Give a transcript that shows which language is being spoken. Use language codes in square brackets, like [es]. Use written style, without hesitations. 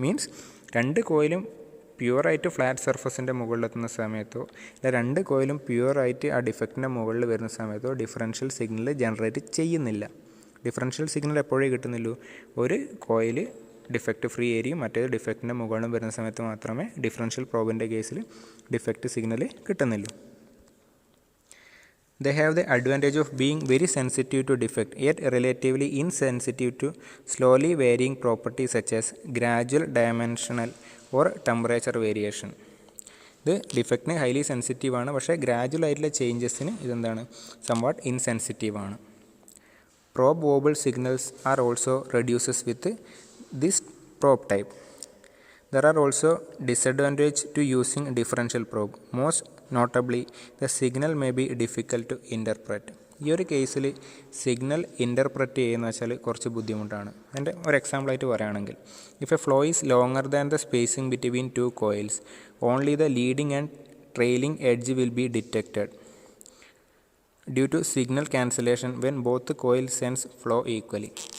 [ml] Means രണ്ട് കോയിലും പ്യുവറായിട്ട് flat സർഫസിൻ്റെ മുകളിലെത്തുന്ന സമയത്തോ അല്ല രണ്ട് കോയിലും പ്യുവറായിട്ട് ആ ഡിഫക്റ്റിൻ്റെ മുകളിൽ വരുന്ന സമയത്തോ ഡിഫറൻഷ്യൽ സിഗ്നൽ ജനറേറ്റ് ചെയ്യുന്നില്ല. ഡിഫറൻഷ്യൽ സിഗ്നൽ എപ്പോഴേ കിട്ടുന്നുള്ളൂ, ഒരു കോയിൽ ഡിഫക്റ്റ് ഫ്രീ ഏരിയയും മറ്റേത് ഡിഫക്റ്റിൻ്റെ മുകളിലും വരുന്ന സമയത്ത് മാത്രമേ ഡിഫറൻഷ്യൽ പ്രോബിൻ്റെ കേസിൽ defect signal കിട്ടുന്നുള്ളൂ. [en] They have the advantage of being very sensitive to defect, yet relatively insensitive to slowly varying properties such as gradual dimensional or temperature variation. [ml] ഇത് ഡിഫക്റ്റിന് ഹൈലി സെൻസിറ്റീവ് ആണ്, പക്ഷേ ഗ്രാജുവൽ ആയിട്ടുള്ള ചേഞ്ചസിന് ഇതെന്താണ്, സംവാട്ട് ഇൻസെൻസിറ്റീവ് ആണ്. [en] Probe wobble signals are also reduces with this probe type. There are also disadvantages to using differential probe. Most notably, the signal may be difficult to interpret. [ml] ഈ ഒരു കേസിൽ signal interpret ചെയ്യുന്ന വെച്ചാൽ കുറച്ച് ബുദ്ധിമുട്ടാണ്. എൻ്റെ ഒരു എക്സാമ്പിളായിട്ട് പറയുകയാണെങ്കിൽ, [en] If a flow is longer than the spacing between two coils, only the leading and trailing edge will be detected due to signal cancellation when both coil sense flow equally.